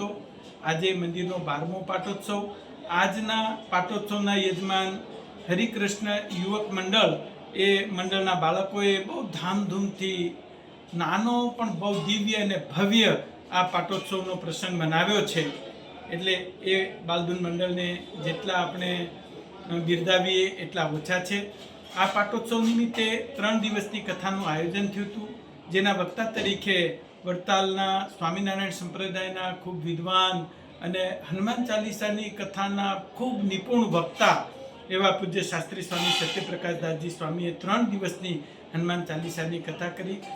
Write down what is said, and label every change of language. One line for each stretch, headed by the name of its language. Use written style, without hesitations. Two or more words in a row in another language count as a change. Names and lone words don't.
Gujarati: આજે મંદિરનો 12મો પાટોત્સવ। આજના પાટોત્સવના યજમાન હરિકૃષ્ણ યુવક મંડળ એ મંડળના બાળકોએ બહુ ધામધૂમથી નાનો પણ બહુ દિવ્ય અને ભવ્ય આ પાટોત્સવનો પ્રસંગ મનાવ્યો છે। એટલે એ બાલદૂન મંડળને જેટલા આપણે બિરદાવીએ એટલા ઓછા છે। આ પાટોત્સવ નિમિત્તે 3 દિવસની કથાનું આયોજન થયું હતું, જેના વક્તા તરીકે વડતાલના સ્વામિનારાયણ સંપ્રદાયના ખૂબ વિદ્વાન અને હનુમાન ચાલીસાની કથાના ખૂબ નિપુણ વક્તા એવા પૂજ્ય શાસ્ત્રી સ્વામી સત્યપ્રકાશ દાસજી સ્વામીએ 3 દિવસની હનુમાન ચાલીસાની કથા કરી।